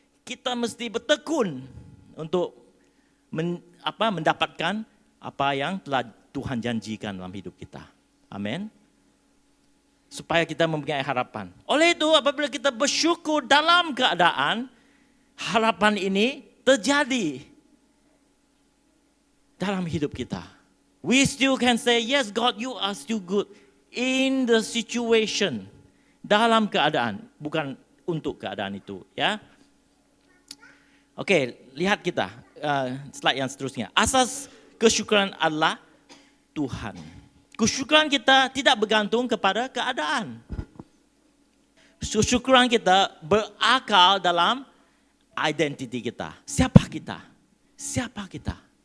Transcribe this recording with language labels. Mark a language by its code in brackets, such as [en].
[ms] Kita mesti bertekun untuk mendapatkan apa yang telah Tuhan janjikan dalam hidup kita. Amin. Supaya kita mempunyai harapan. Oleh itu, apabila kita bersyukur dalam keadaan, harapan ini terjadi dalam hidup kita. [en] We still can say, yes God, you are still good in the situation. [ms] Dalam keadaan, bukan untuk keadaan itu. Ya. Oke, lihat kita slide yang seterusnya. Asas kesyukuran adalah Tuhan. Kesyukuran kita tidak bergantung kepada keadaan. Kesyukuran kita berakar dalam identiti kita. Siapa kita? Siapa kita?